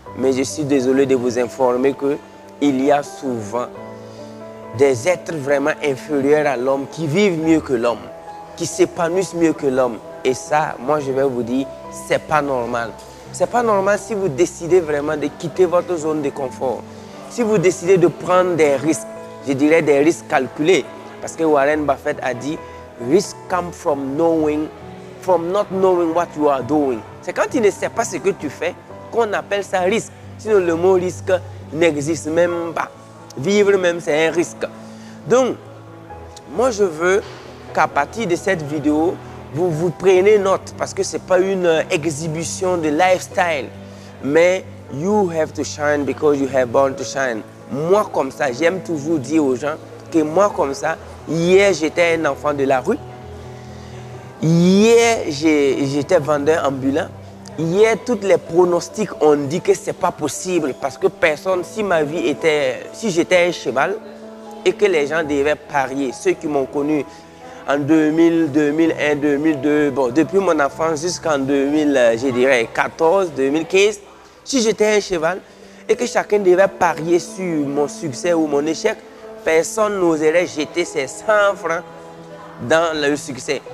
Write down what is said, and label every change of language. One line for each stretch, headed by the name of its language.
French: Mais je suis désolé de vous informer qu'il y a souvent des êtres vraiment inférieurs à l'homme qui vivent mieux que l'homme, qui s'épanouissent mieux que l'homme. Et ça, moi je vais vous dire, c'est pas normal. C'est pas normal si vous décidez vraiment de quitter votre zone de confort. Si vous décidez de prendre des risques, je dirais des risques calculés. Parce que Warren Buffett a dit,
English: risk come from not knowing what you are doing.
French: C'est quand tu ne sais pas ce que tu fais qu'on appelle ça risque. Sinon le mot risque n'existe même pas. Vivre même c'est un risque. Donc, moi je veux qu'à partir de cette vidéo, vous preniez note parce que ce n'est pas une exhibition de lifestyle. Mais
English: you have to shine because you have born to shine.
French: Moi comme ça, j'aime toujours dire aux gens que moi comme ça, hier j'étais un enfant de la rue. Hier j'étais vendeur ambulant. Hier tous les pronostics ont dit que ce n'est pas possible parce que personne, si j'étais un cheval et que les gens devaient parier, ceux qui m'ont connu en 2000, 2001, 2002, bon, depuis mon enfance jusqu'en 2014, 2015, si j'étais un cheval et que chacun devait parier sur mon succès ou mon échec, personne n'oserait jeter ses 100 francs dans le succès.